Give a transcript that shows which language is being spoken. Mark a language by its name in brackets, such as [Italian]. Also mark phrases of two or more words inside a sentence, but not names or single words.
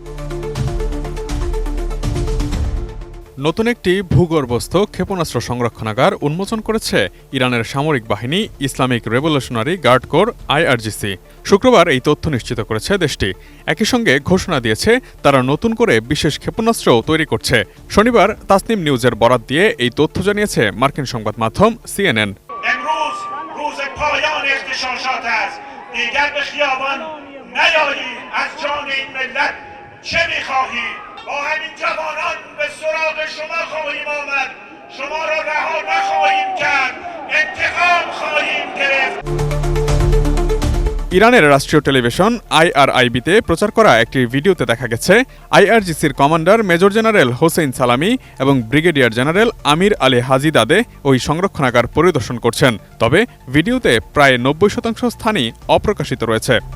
[Bangla] নতুন একটি ভূগর্ভস্থ ক্ষেপণাস্ত্র সংরক্ষণাগার উন্মোচন করেছে ইরানের সামরিক বাহিনী ইসলামিক রেভলিউশনারি গার্ড কোর IRGC। শুক্রবার এই তথ্য নিশ্চিত করেছে দেশটি। একই সঙ্গে ঘোষণা দিয়েছে তারা নতুন করে বিশেষ ক্ষেপণাস্ত্রও তৈরি করছে। শনিবার তাসনিম নিউজের বরাত দিয়ে এই তথ্য জানিয়েছে মার্কিন সংবাদ মাধ্যম CNN। [Persian] با همین جوانان به سراغ شما خواهیم آمد، شما را رها نخواهیم کرد، انتقام خواهیم گرفت। [Bangla] ইরানের রাষ্ট্রীয় টেলিভিশন IRIB-তে প্রচার করা একটি ভিডিওতে দেখা গেছে IRGCর কমান্ডার মেজর জেনারেল হোসেইন সালামি এবং ব্রিগেডিয়ার জেনারেল আমির আলী হাজিদাদে ওই সংরক্ষণাগার পরিদর্শন করছেন। তবে ভিডিওতে প্রায় 90% স্থানই অপ্রকাশিত রয়েছে।